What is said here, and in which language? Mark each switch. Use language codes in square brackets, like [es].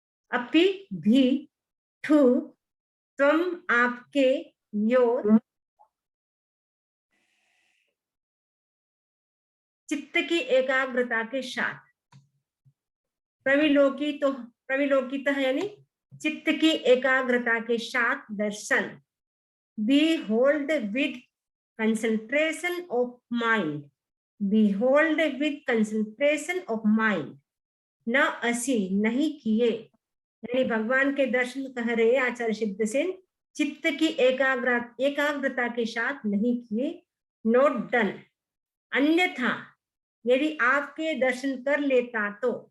[hi] अपि भी, ठू, तुम आपके, योर, चित्त की एकाग्रता के साथ। प्रविलोकित, प्रविलोकित है यानी चित्त की एकाग्रता के साथ दर्शन। [en] Behold with concentration of mind, behold with concentration of mind। [hi] न असी, नहीं किए, यानी भगवान के दर्शन कह रहे आचार्य सिद्ध सेन, चित्त की एकाग्रता के साथ नहीं किए। [en] not done, [hi] अन्यथा यदि आपके दर्शन कर लेता तो।